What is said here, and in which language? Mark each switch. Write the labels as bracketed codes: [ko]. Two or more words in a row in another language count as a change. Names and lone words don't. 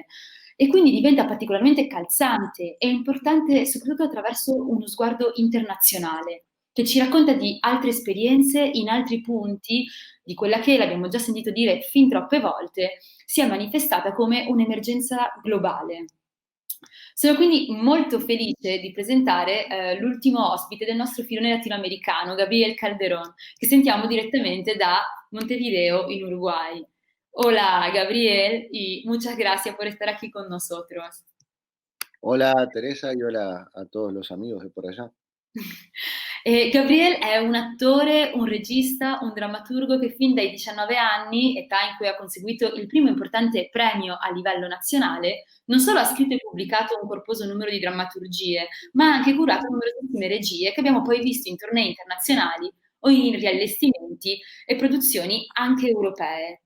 [it] E quindi diventa particolarmente calzante e importante soprattutto attraverso uno sguardo internazionale, che ci racconta di altre esperienze in altri punti di quella che, l'abbiamo già sentito dire fin troppe volte, si è manifestata come un'emergenza globale. Sono quindi molto felice di presentare l'ultimo ospite del nostro filone latinoamericano, Gabriel Calderón, che sentiamo direttamente da Montevideo, in Uruguay. [es] Hola, Gabriel, y muchas gracias por estar aquí con nosotros. Hola Teresa y hola a todos los amigos de por allá. [it] Gabriel è un attore, un regista, un drammaturgo che fin dai 19 anni, età in cui ha conseguito il primo importante premio a livello nazionale, non solo ha scritto e pubblicato un corposo numero di drammaturgie, ma ha anche curato numerosissime regie che abbiamo poi visto in tournée internazionali o in riallestimenti e produzioni anche europee.